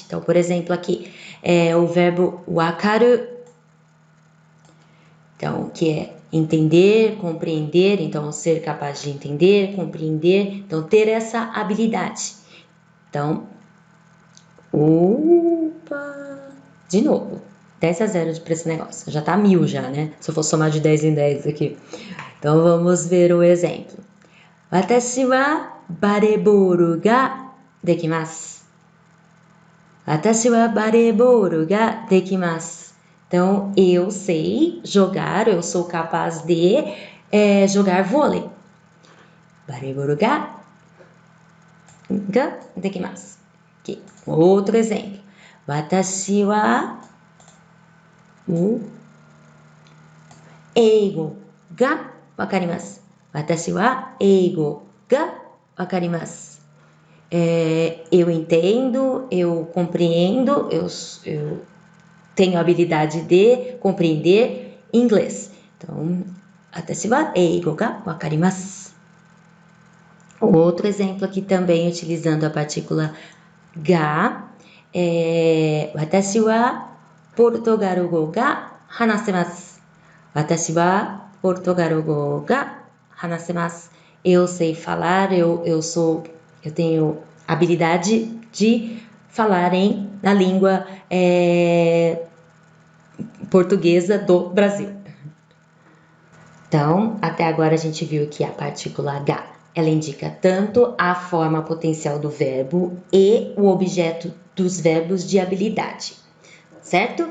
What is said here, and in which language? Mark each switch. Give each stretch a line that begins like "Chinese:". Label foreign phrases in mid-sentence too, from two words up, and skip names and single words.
Portuguese: Então, por exemplo, aqui é o verbo wakaru, então, que é entender, compreender, então ser capaz de entender, compreender, então ter essa habilidade. Então, de novo, 10-0 para esse negócio, já tá 1000 já, né? Se eu for somar de 10 em 10 aqui. Então, vamos ver o exemplo.
Japanese: 私はバレーボールができます. 私はバレーボールができます.
Portuguese: Então, eu sei jogar, eu sou capaz de jogar vôlei.
Japanese: バレーボールができます.
Portuguese: Aqui, outro exemplo.
Japanese: 私は英語が分かります. 私は英語が分かります.
Portuguese: Eu entendo, eu compreendo, eu tenho a habilidade de compreender inglês. Então,
Japanese: 私は英語が分かります.
Portuguese: Outro exemplo aqui também utilizando a partícula ga.
Japanese: 私はポルトガル語が話せます. 私はポルトガル語が話せます.
Portuguese: Eu sei falar, eu tenho habilidade de falar na língua portuguesa do Brasil. Então, até agora a gente viu que a partícula ga, ela indica tanto a forma potencial do verbo e o objeto dos verbos de habilidade, certo?